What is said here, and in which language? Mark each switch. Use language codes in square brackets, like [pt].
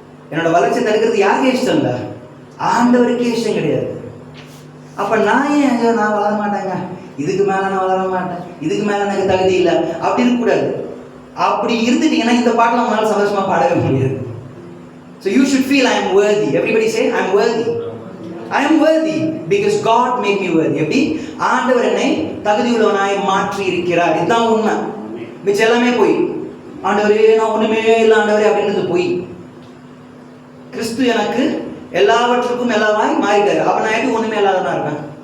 [ta] என்னோட வளர்ச்சியை தடுக்கிறது யாருக்கே இஷ்டம் இல்லை, ஆண்டவருக்கே இஷ்டம் கிடையாது. அப்ப நான் ஏன் நான் வளர மாட்டேங்க, இதுக்கு மேல நான் வளர மாட்டேன், இதுக்கு மேல எனக்கு தகுதி இல்லை அப்படி இருக்கக்கூடாது. அப்படி இருந்துட்டீங்கன்னா இந்த பாட்டில் உங்களால் சந்தோஷமா பாடவே முடியாது. [en] So you should feel I am worthy. Everybody say I am worthy. I am worthy because God made me worthy. [ta] எப்படி? ஆண்டவர் என்னை தகுதி உள்ளவனாய் மாற்றி இருக்கிறார். இதுதான் உண்மை. மிச்சம் எல்லாமே போய் ஆண்டவரே நான் ஒண்ணுமே இல்லை ஆண்டவரே அப்படின்றது போய். கிறிஸ்து எனக்கு எல்லாவற்றுக்கும் எல்லாமாய் மாறிட்டாரு. அப்ப நான் எப்படி ஒண்ணுமே இல்லாதவனா இருப்பேன்?